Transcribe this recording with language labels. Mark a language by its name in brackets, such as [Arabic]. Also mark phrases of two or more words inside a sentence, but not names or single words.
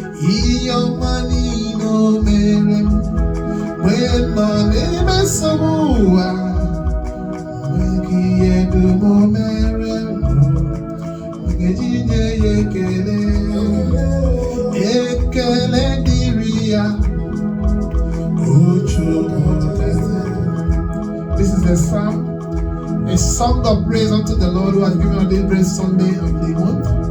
[Igbo] Ihe ọma niile o mere m, mgbe m nọ n'ime nsogbu ụwa, enweghị ihe dum o mere m, m ga-eji nye ya ekele. Ekele dịrị ya. O Chukwu. [English] This is a psalm, a song of praise unto the Lord who has given us this great Sunday of the month.